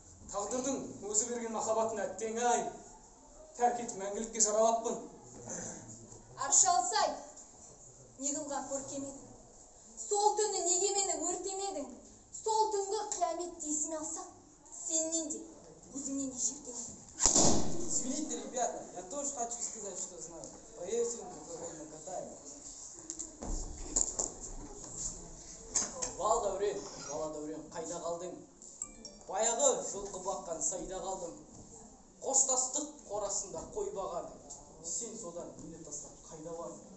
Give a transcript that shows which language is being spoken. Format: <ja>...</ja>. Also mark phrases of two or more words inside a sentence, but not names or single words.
<kk>Тағдырдың өзі берген махаббатын әттең ай, тәрк етіп мәңгілікке жаралаппын. Аршалсай, не қылған көркем едің? Сол түні неге мені өртемедің? Сол түнгі қияметті есіме алсам, сенен де, өзіңнен де жиіркенемін.</kk> <ru>Извините, ребята, я тоже хочу сказать, что знаю. Поверьте, он алкогольно катает.</ru> <kk>Бал дәурен, бала дәурен, қайда қалдың? Баяғы жылқы баққан сайда қалдым. Қоштастық қорасында қой бағардым. Сен содан мені тастап қайда бардың?</kk>